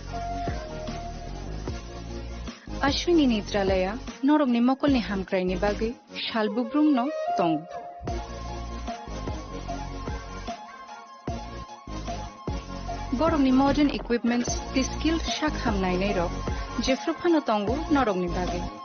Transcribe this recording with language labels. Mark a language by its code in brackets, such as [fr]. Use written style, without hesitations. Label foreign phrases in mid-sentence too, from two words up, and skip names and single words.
[trp] Ashwini Netralaya norok ni mokol ni hamkrai ni bagi shalbubrung no tong borok ni [en] modern equipments [trp] the skill shak hamnai nei rok jefru phano tongo norok ni bagi